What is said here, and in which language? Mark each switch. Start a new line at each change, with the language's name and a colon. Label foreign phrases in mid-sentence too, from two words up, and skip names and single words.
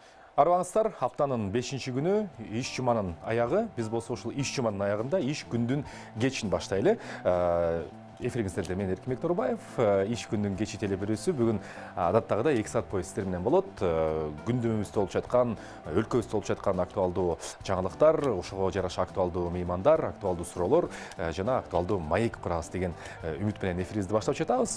Kyrgyz: Арваңыздар, хаптанын 5-ші күні иш жуманын аяғы, біз болса ошол иш жуманын аяғында иш күндүн кечин баштайлы. Эфиріңіздерде мен Эркин Торбаев, иш күндүн кечи телебирүүсү бүгүн адаттагыдай 2 саат бою сиздер менен болот. Күндүмүбүздө болуп жаткан, өлкөбүздө болуп жаткан актуалдуу жаңылыктар, ошого жараша актуалдуу меймандар, актуалдуу суроолор жана актуалдуу маек курабыз деген үмүт менен эфирибизди баштап жатабыз.